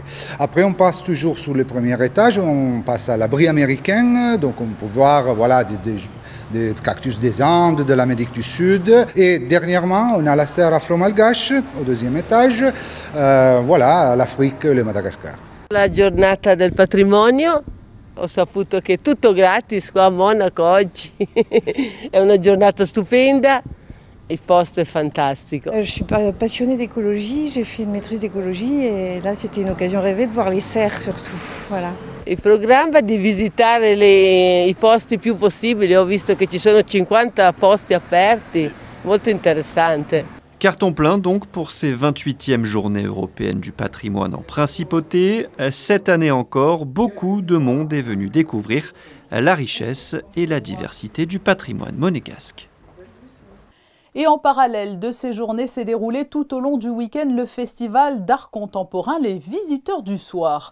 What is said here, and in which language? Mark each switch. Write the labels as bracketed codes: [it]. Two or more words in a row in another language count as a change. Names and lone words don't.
[fr] Après, on passe toujours sur le premier étage, on passe à l'abri américain, donc on peut voir voilà, des cactus des Andes, de l'Amérique du Sud. Et dernièrement, on a la serre afro-malgache au deuxième étage. Voilà, l'Afrique, le Madagascar. [it] La giornata del patrimonio. Ho saputo che è tutto gratis qua a Monaco oggi. È una giornata stupenda. Il posto è fantastico. [fr] Je suis passionnée d'écologie, j'ai fait une maîtrise d'écologie et là c'était une occasion rêvée de voir les serres surtout. Voilà. [it] Il programma di visitare i posti più possibili, ho visto che ci sono 50 posti aperti, molto interessante. [fr] Carton plein donc pour ces 28e journées européennes du patrimoine en principauté. Cette année encore, beaucoup de monde est venu découvrir la richesse et la diversité du patrimoine monégasque. Et en parallèle de ces journées s'est déroulé tout au long du week-end le festival d'art contemporain Les Visiteurs du Soir.